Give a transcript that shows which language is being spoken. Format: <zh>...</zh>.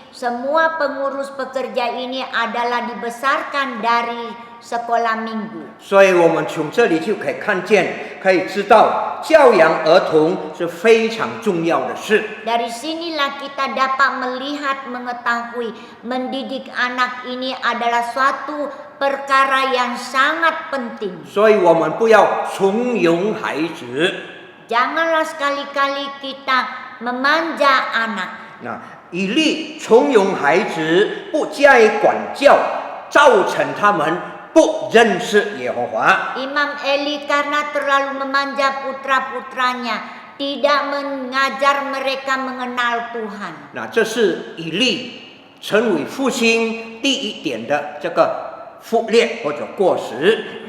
<id>Semua pengurus pekerja ini adalah dibesarkan dari sekolah minggu.</id> <zh>所以我们从这里就可以看见，可以知道教养儿童是非常重要的事。</zh> <id>Dari sinilah kita dapat melihat, mengetahui, mendidik anak ini adalah suatu perkara yang sangat penting.</id> <zh>所以我们不要怂恿孩子。</zh> <id>Janganlah sekali-kali kita memanja anak.</id> <zh>那以利怂恿孩子，不加以管教，造成他们不认识耶和华。</zh> <id>Imam Eli karena terlalu memanja putra-putranya, tidak mengajar mereka mengenal Tuhan.</id> <zh>那这是以利成为父亲第一点的这个忽略或者过失。</zh>